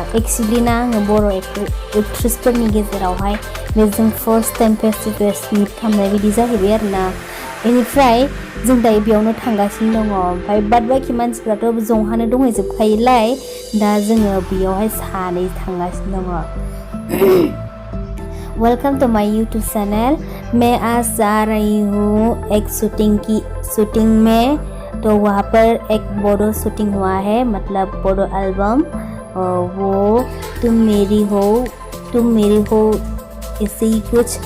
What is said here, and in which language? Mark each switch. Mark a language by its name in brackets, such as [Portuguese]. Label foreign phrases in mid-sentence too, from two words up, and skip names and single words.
[Bodo] एक्चुवेलि ना आङो बर' एक्ट्रेसफोरनि गेजेरावहाय बेजों [English] first time face to face meet [Bodo] खालामनाय बिदि जाहैबाय आरोना। बेनिफ्राय जों दायो बेयावनो थांगासिनो दङ। ओमफ्राय बाद बाखि मानसिफ्राथ' जंहानो दंहैजोबखायोलाय दा जोङो बेयावहाय सानै थांगासिनो दङ। [English] welcome to my YouTube channel. [Hindi] मैं आज जा रही हूँ एक शूटिंग में, तो वहाँ पर एक बॉडो शूटिंग हुआ है, मतलब बॉडो एल्बम। वो तुम मेरी हो ऐसे ही कुछ।